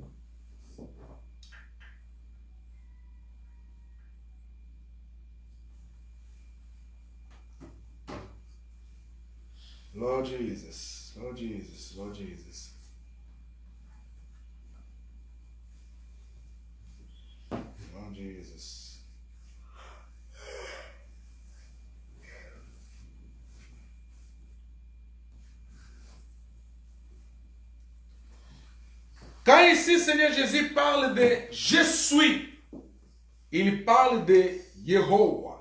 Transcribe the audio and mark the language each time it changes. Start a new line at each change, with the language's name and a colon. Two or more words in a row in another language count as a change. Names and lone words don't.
English: Lord Jesus. Lord Jesus. Lord Jesus. Lord Jesus.
French: Quand ici, Seigneur Jésus parle de « Je suis », il parle de Yehovah.